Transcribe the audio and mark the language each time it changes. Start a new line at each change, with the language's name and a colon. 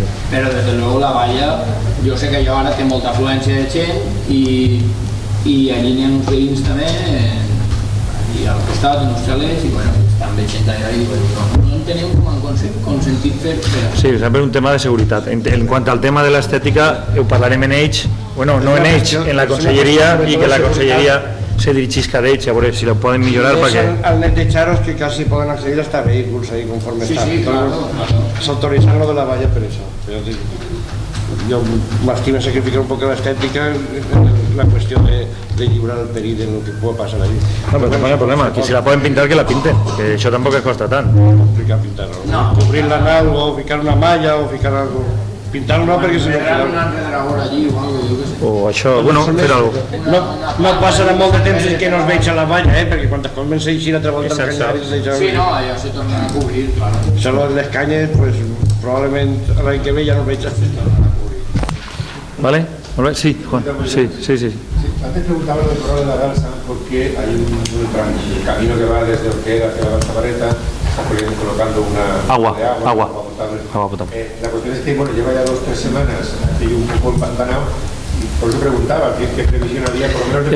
Catalan: Però, des de luego, la valla, jo sé que allò ara té molta afluència de gent i allí n'hi ha uns veïns també, i al costat, uns xalets, i bueno, estan veient allà i no entenem com han consentit fer això. Sí, sempre és un tema de seguretat. En quant al tema de l'estètica, ho parlarem en ells, bueno, no en ells, en la conselleria, i que la conselleria se dirigisca d'ells, a veure si lo poden millorar perquè... Al net de Charos que quasi poden accedir
Spanish: hasta vehículos ahí conforme
Catalan: estan. Sí, claro. S'autoritzant lo de la valla per això. Jo m'estimo sacrificar un poc l'estètica en la qüestió de lliurar el perill de lo que pugui passar allí. No, però no hi ha problema, que si la poden pintar que la pinten, que això tampoc es costa tant. Complicar pintar-la, cobrir la nau o ficar una malla o ficar algo. Pintar-lo no perquè si no... Un enredador allí o algo, jo què sé. O això, bueno, fer alguna cosa. No passarà molt de temps que no es veig a la valla, perquè quan es comença a eixir l'altra volta el canyar... Sí, no, allò se torna a cobrir, clar. Això les canyes, pues, probablement l'any que ve ja no es veig a fer.
Spanish: ¿Vale? Sí, Juan. Sí. Antes preguntaba del problema de la balsa porque hay un camino que va desde Orquera hacia la Balsa Barreta, está colocando una agua potable. La cuestión es que lleva ya 2 o 3 semanas y un poco empantanado, y por eso preguntaba qué previsión había por lo menos de...